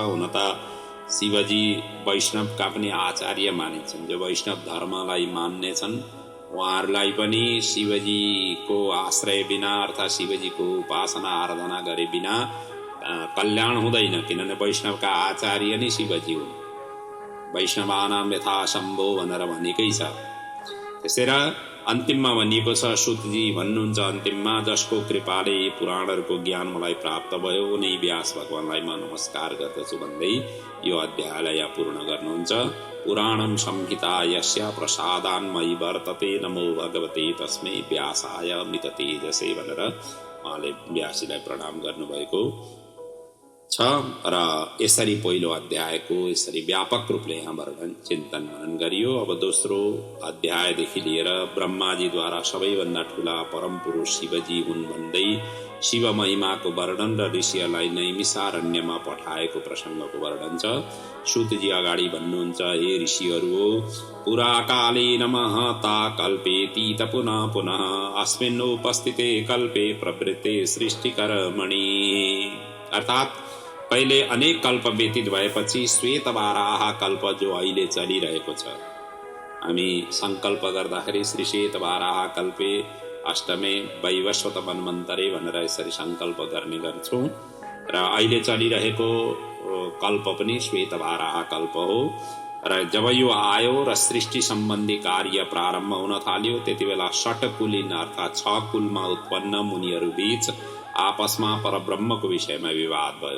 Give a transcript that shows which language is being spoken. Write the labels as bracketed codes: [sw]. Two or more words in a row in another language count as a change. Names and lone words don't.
[ne] हुन त शिवजी वैष्णवका पनि आचार्य मानिन्छन्। जो वैष्णव धर्मलाई मान्ने छन् उहाँहरूलाई पनि शिवजीको आश्रय बिना अर्थात् शिवजीको उपासना आराधना गरे बिना कल्याण हुँदैन, किनभने वैष्णवका आचार्य नै शिवजी हुन्। [sa] वैष्णवानाम यथा शम्भो [ne] भनेर भनेकै छ। त्यसैले अन्तिममा भनिएको छ, सुतजी भन्नुहुन्छ अन्तिममा, जसको कृपाले यी पुराणहरूको ज्ञान मलाई प्राप्त भयो उनी व्यास भगवानलाई म नमस्कार गर्दछु भन्दै यो अध्यायलाई यहाँ पूर्ण गर्नुहुन्छ। [sa] पुराणम संहिता यस्य प्रसादान्मयी वर्तते नमो भगवते तस्मै व्यासाय मित तेजसे [ne] भनेर उहाँले व्यासजीलाई प्रणाम गर्नुभएको छ र यसरी पहिलो अध्यायको यसरी व्यापक रूपले यहाँ वर्णन चिन्तन मनन गरियो। अब दोस्रो अध्यायदेखि लिएर ब्रह्माजीद्वारा सबैभन्दा ठूला परम पुरुष शिवजी हुन् भन्दै शिव महिमाको वर्णन र ऋषिहरूलाई नैमिषारण्यमा पठाएको प्रसङ्गको वर्णन छ। सूतजी अगाडि भन्नुहुन्छ, हे ऋषिहरू हो, [sa] पुरा काले नमः ता कल्पेति त पुनः पुनः अस्मिन् उपस्थिते कल्पे प्रवृत्ते सृष्टिकर्मणि। [ne] अर्थात् पहिले अनेक कल्प व्यतीत भएपछि श्वेतवाराह कल्प जो अहिले चलिरहेको छ, हामी संकल्प गर्दाखेरि [sa] श्री श्वेतवाराह कल्पे अष्टमे वैवस्वत मन्वन्तरे [ne] भनेर यसरी संकल्प गर्ने गर्छौं र अहिले चलिरहेको कल्प पनि श्वेतवाराह कल्प हो। र जब यो आयो र सृष्टि सम्बन्धी कार्य प्रारम्भ हुन थाल्यो, त्यति बेला षट्कुलीन अर्थात् 6 कुलमा उत्पन्न मुनिहरू बीच आपसमा परब्रह्मको विषयमा विवाद भयो।